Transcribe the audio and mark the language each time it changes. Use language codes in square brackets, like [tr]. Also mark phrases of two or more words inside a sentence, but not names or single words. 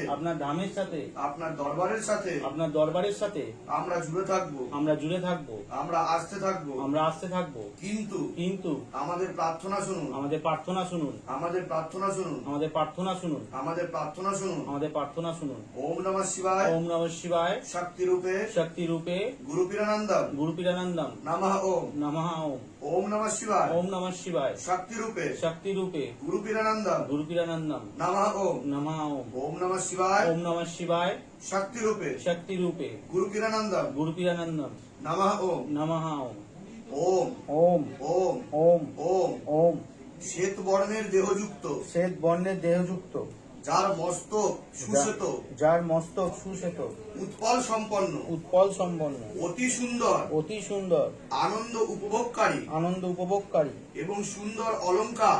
[bn] আপনার ধামের সাথে, আপনার দরবারের সাথে আপনার দরবারের সাথে আমরা জুড়ে থাকবো, আমরা জুড়ে থাকবো, আমরা আসতে থাকবো। আমরা আসতে থাকবো। কিন্তু কিন্তু আমাদের প্রার্থনা শুনুন, আমাদের প্রার্থনা শুনুন, আমাদের প্রার্থনা শুনুন, আমাদের প্রার্থনা শুনুন, আমাদের প্রার্থনা শুনুন। আমাদের প্রার্থনা শুনুন। [sa] ওম নমঃ শিবায়, ওম নমঃ শিবায়, শক্তি রূপে, শক্তি রূপে, গুরু পীরানন্দম গুরু পীরানন্দম নমঃ ওম। নমঃ ওম। ওম নমঃ শিবায়, ওম নমঃ শিবায়, শক্তি রূপে, শক্তি রূপে, গুরু পীরানন্দম গুরু পীরানন্দম নমঃ ওম। নমঃ ওম। ওম নমঃ শিবায়, ওম নমঃ শিবায়, শক্তি রূপে, শক্তি রূপে, গুরু পীরানন্দম গুরু পীরানন্দম নমঃ ওম। নমঃ ওম। ওম ওম ওম ওম ওম। ওম। [bn] শ্বেত বর্ণের দেহযুক্ত, শ্বেত বর্ণের দেহযুক্ত, যার মস্তক সুশ্বেত, যার মস্তক সুশ্বেত, উৎপল সম্পন্ন, উৎপল সম্পন্ন, অতি সুন্দর, অতি সুন্দর, আনন্দ উপভোগকারী আনন্দ উপভোগকারী এবং সুন্দর অলংকার,